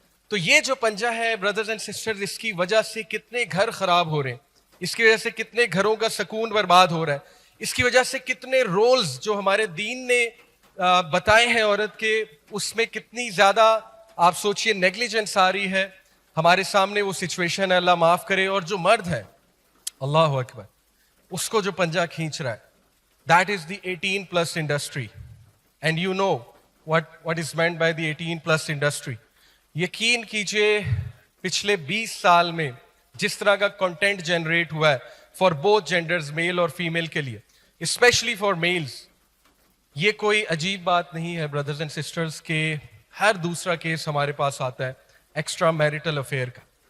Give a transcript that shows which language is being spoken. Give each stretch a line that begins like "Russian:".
Urdu: تو یہ جو پنجہ ہے بردرز اینڈ سسٹرز, اس کی وجہ سے کتنے گھر خراب ہو رہے ہیں, اس کی وجہ سے کتنے گھروں کا سکون برباد ہو رہا ہے, اس کی وجہ سے کتنے رولز جو ہمارے دین نے بتائے ہیں عورت کے, اس میں کتنی زیادہ آپ سوچئے نیگلیجنس آ رہی ہے. ہمارے سامنے وہ سچویشن ہے, اللہ معاف کرے. اور جو مرد ہے, اللہ اکبر, اس کو جو پنجہ کھینچ رہا ہے,
English: That is the 18+ industry. And you know what is meant by the 18+ industry.
Urdu: یقین کیجئے پچھلے 20 سال میں جس طرح کا کنٹینٹ جنریٹ ہوا ہے
English: for both genders,
Urdu: میل اور فیمیل کے لیے,
English: especially for males,
Urdu: یہ کوئی عجیب بات نہیں ہے بردرز اینڈ سسٹرز کہ ہر دوسرا کیس ہمارے پاس آتا ہے ایکسٹرا میریٹل افیئر کا.